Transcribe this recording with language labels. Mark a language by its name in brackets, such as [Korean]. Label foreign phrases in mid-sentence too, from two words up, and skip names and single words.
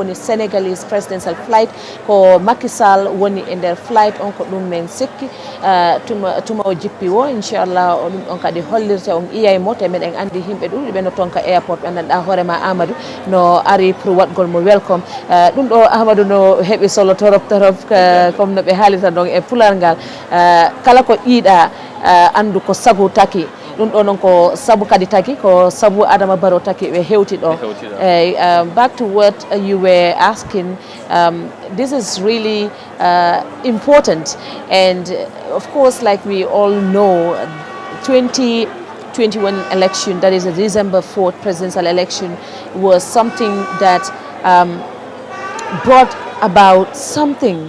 [Fula] woni [English] Senegalese presidential flight [Fula] ko Macky Sall woni e nder flight on ko ɗum men sikki tuma o jippi o inchallah ɗum on kadi hollirte on iyay mo te meɗen andi himɓe ɗuɗi ɓe no tonka airport ɓendanɗa hoorema Amadou no ari pour waɗgol mo welcome ɗum ɗo Amadou no heeɓi solo torop comme no ɓe haalita ɗon e pulal ngal kala ko ƴiiɗa andu ko sagu taki ɗum ɗo noon ko sabu kadi taki ko sabu Adama Barrow taki ɓe hewti ɗo [English] back to what you were asking, this is really important, and of course, like we all know, 2021 election, that is a December 4th presidential election, was something that brought about something.